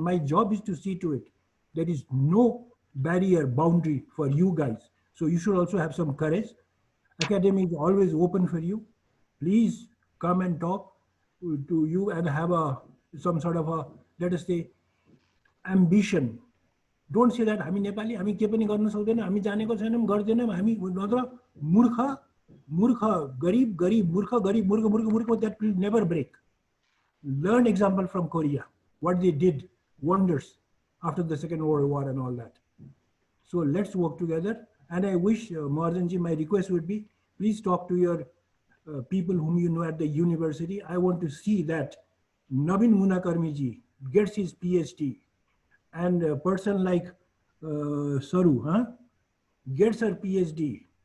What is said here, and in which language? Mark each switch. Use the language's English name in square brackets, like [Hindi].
[English] My job is to see to it. There is no barrier, boundary for you guys. So you should also have some courage. Academy is always open for you. Please come and talk to you and have some sort of a, let us say, ambition. Don't say that [Nepali] हामी नेपाली हामी के पनि गर्न सक्दैन हामी जानेको छैनौं गर्दैनौं हामी नत्र मूर्ख मूर्ख गरिब गरिब मूर्ख गरिब मूर्ख मूर्ख मूर्ख, [English] that will never break. Learn example from Korea, what they did wonders after the Second World War and all that. So let's work together. And I wish, Marjanji, my request would be, please talk to your people whom you know at the university. I want to see that Navin Munakarmiji gets his PhD, and a person like Saru gets her PhD,